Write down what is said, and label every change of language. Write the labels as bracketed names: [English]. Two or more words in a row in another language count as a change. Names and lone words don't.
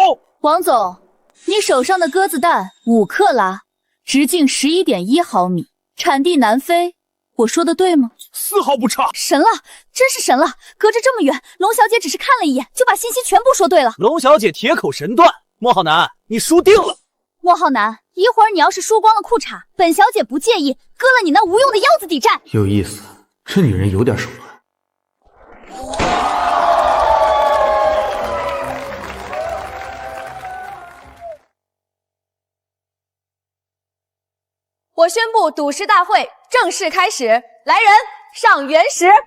[Chinese] 王总，你手上的鸽子蛋5克拉，直径11.1毫米，产地南非，我說的對嗎？絲毫不差。神了，真是神了！隔着這麼遠，龍小姐只是看了一眼，就把信息全部說對了。龍小姐鐵口神斷，莫浩南，你輸定了。莫浩南，一會兒你要是輸光了褲衩，本小姐不介意割了你那無用的腰子抵債。有意思，這女人有點手段。我宣布賭石大會正式開始，來人上原石。